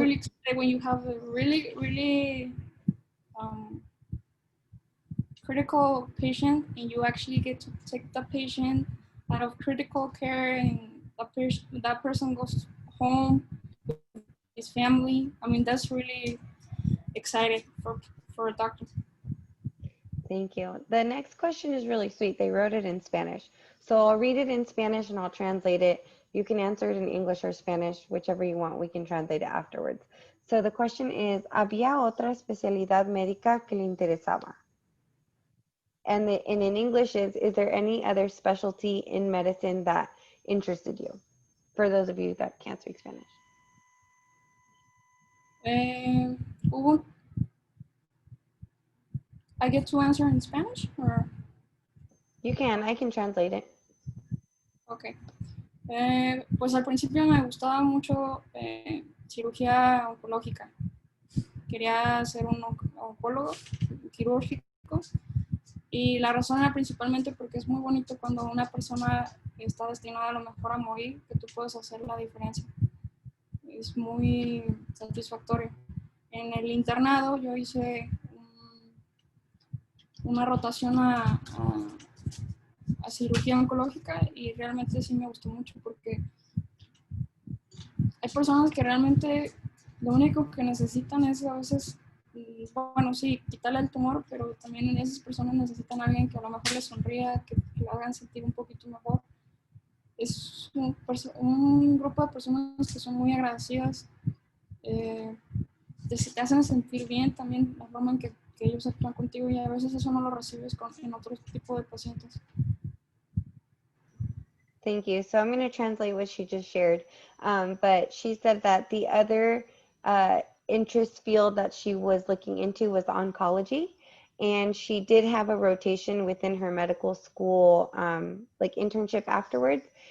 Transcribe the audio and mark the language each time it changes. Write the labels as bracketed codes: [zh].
[en] really exciting when you have a really, really um, critical patient and you actually get to take the patient out of critical care and that person goes home with his family. I mean, that's really exciting for a doctor. Thank you. The next question is really sweet. They wrote it in Spanish. So I'll read it in Spanish and I'll translate it. You can answer it in English or Spanish, whichever you want. We can translate it afterwards. So the question is, [es] ¿había otra especialidad médica que le interesaba? [en] And in English is there any other specialty in medicine that interested you? For those of you that can't speak Spanish. Hugo, I get to answer in Spanish or You can, I can translate it. okay. [es] Pues al principio me gustaba mucho cirugía oncológica. Quería ser un oncólogo quirúrgico. Y la razón era principalmente porque es muy bonito cuando una persona está destinada a lo mejor a morir, que tú puedes hacer la diferencia. Es muy satisfactorio. En el internado yo hice una rotación a cirugía oncológica y realmente sí me gustó mucho porque hay personas que realmente lo único que necesitan es a veces, bueno, sí, quitarle el tumor, pero también esas personas necesitan a alguien que a lo mejor les sonría, que la hagan sentir un poquito mejor. Es un grupo de personas que son muy agradecidas, te hacen sentir bien también la forma en que ellos actúan contigo y a veces eso no lo recibes en otro tipo de pacientes. [en] Thank you. So I'm going to translate what she just shared. But she said that the other interest field that she was looking into was oncology. And she did have a rotation within her medical school, like internship afterwards.